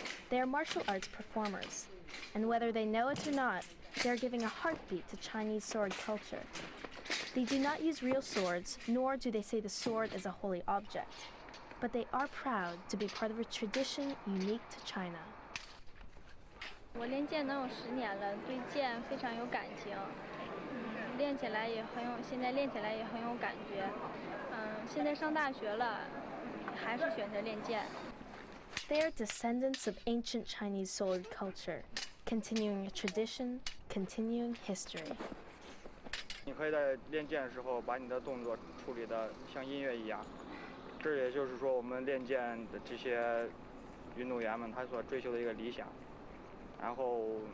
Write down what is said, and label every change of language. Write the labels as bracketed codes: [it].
[en] They are martial arts performers, and whether they know it or not, they are giving a heartbeat to Chinese sword culture. They do not use real swords, nor do they say the sword is a holy object, but they are proud to be part of a tradition unique to China. [zh] 我练剑能有10年了，对剑非常有感情。练起来也很有，现在练起来也很有感觉。现在上大学了，还是选择练剑。 [en] They are descendants of ancient Chinese sword culture, continuing a tradition, continuing history. [zh] 你可以在练剑的时候把你的动作处理得像音乐一样，这也就是说我们练剑的这些运动员们他所追求的一个理想。然后，